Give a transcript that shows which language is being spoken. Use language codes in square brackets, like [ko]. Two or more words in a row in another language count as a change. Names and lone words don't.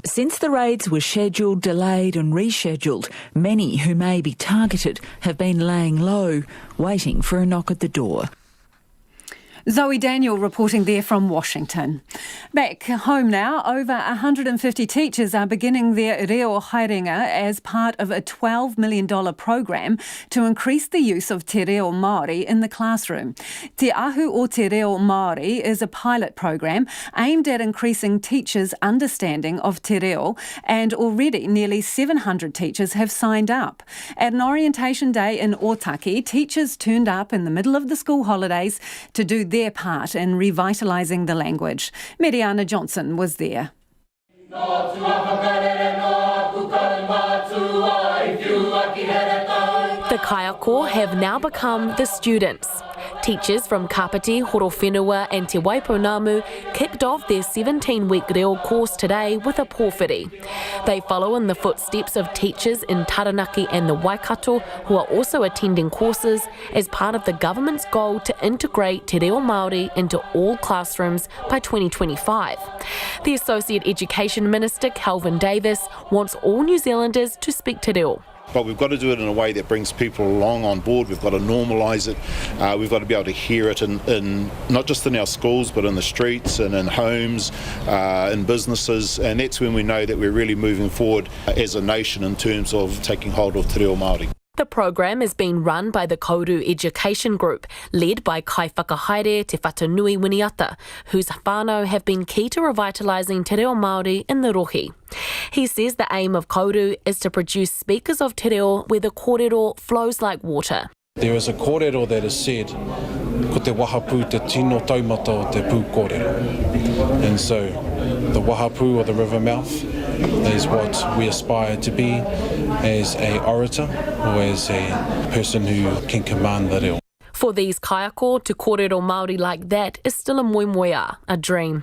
[en] Since the raids were scheduled, delayed and rescheduled, many who may be targeted have been laying low, waiting for a knock at the door. Zoe Daniel reporting there from Washington. Back home now, over 150 teachers are beginning their [mi] reo haerenga [en] as part of a $12 million program to increase the use of [mi] te reo Maori [en] in the classroom. Te Ahu o [mi] te reo [en] Maori is a pilot program aimed at increasing teachers' understanding of te reo, and already nearly 700 teachers have signed up. At an orientation day in Otaki, teachers turned up in the middle of the school holidays to do their part in revitalising the language. Mariana Johnson was there. The kaiako have now become the students. Teachers from Kapiti, Horowhenua and Te Waiponamu kicked off their 17-week reo course today with a pōwhiri. They follow in the footsteps of teachers in Taranaki and the Waikato who are also attending courses as part of the government's goal to integrate [mi] te reo Māori [en] into all classrooms by 2025. The Associate Education Minister, Kelvin Davis, wants all New Zealanders to speak [mi] te reo. [en] But we've got to do it in a way that brings people along on board. We've got to normalise it. We've got to be able to hear it in not just in our schools, but in the streets and in homes, in businesses. And that's when we know that we're really moving forward as a nation in terms of taking hold of [mi] te reo Māori. [en] The program is being run by the Kauru Education Group, led by [mi] Kai Whakahaere [en] Te Whatanui Winiata, whose whānau have been key to revitalising [mi] te reo Māori [en] in the rohi. He says the aim of Kauru is to produce speakers of [mi] te reo [en] where the kōrero flows like water. There is a kōrero that is said, [mi] ko te wahapū te tino taumata o te pū kōrero. [en] And so the wahapū or the river mouth is what we aspire to be as a orator or as a person who can command the reo. For these kaiako, to [mi] kōrero Māori [en] like that is still a moemoea, a dream.